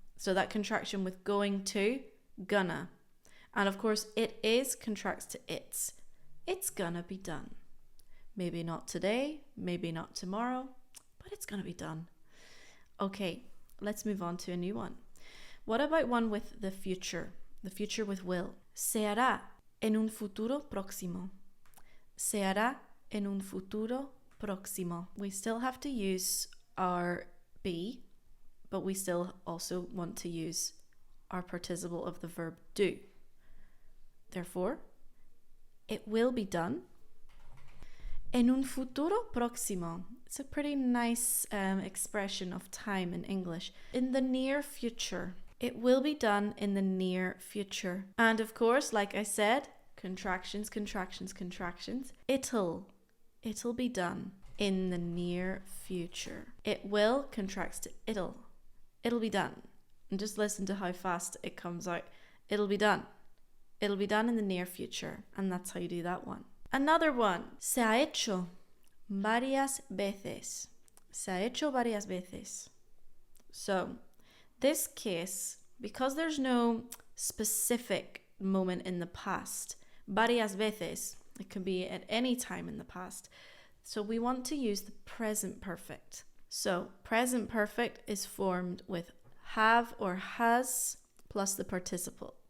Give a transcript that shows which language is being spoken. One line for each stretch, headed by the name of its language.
English: So that contraction with going to, gonna. And of course, it is contracts to it's. It's gonna be done. Maybe not today, maybe not tomorrow, but it's gonna be done. Okay, let's move on to a new one. What about one with the future? The future with will.
Spanish: Se hará en un futuro próximo. Se hará en un futuro próximo.
English: We still have to use our be, but we still also want to use our participle of the verb do. Therefore, it will be done en un futuro próximo. It's a pretty nice expression of time in English. In the near future. It will be done in the near future. And of course, like I said, contractions, contractions, contractions. It'll be done in the near future. It will contracts to it'll. It'll be done. And just listen to how fast it comes out. It'll be done. It'll be done in the near future. And that's how you do that one. Another one.
Spanish: Se ha hecho varias veces. Se ha hecho varias veces.
English: So, this case, because there's no specific moment in the past, varias veces, it can be at any time in the past. So we want to use the present perfect. So present perfect is formed with have or has plus the participle.